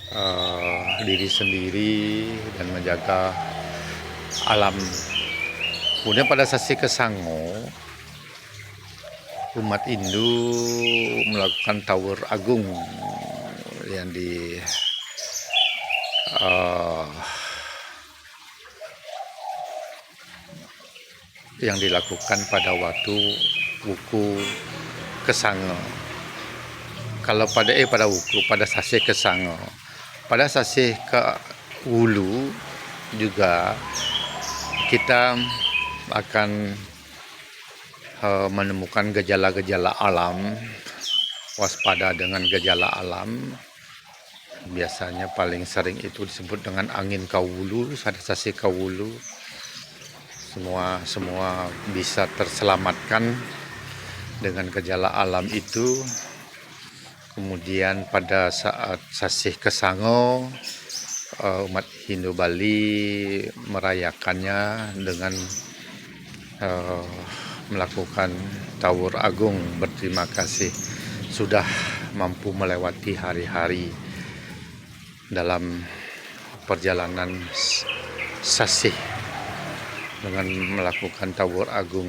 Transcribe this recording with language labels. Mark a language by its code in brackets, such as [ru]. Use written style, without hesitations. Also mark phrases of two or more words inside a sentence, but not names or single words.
[id] diri sendiri, dan menjaga alam Kemudian pada sasi Kesango, umat Hindu melakukan Tawur Agung yang eh, yang dilakukan pada waktu wuku Kesango. Kalau pada wuku, pada sasi Kesango, pada sasi ke Wulu juga kita akan menemukan gejala-gejala alam, waspada dengan gejala alam. Biasanya paling sering itu disebut dengan angin kawulu, sasi kawulu. Semua bisa terselamatkan dengan gejala alam itu. Kemudian pada saat sasih Kesango, umat Hindu Bali merayakannya dengan melakukan Tawur Agung, berterima kasih sudah mampu melewati hari-hari dalam perjalanan sasih dengan melakukan Tawur Agung.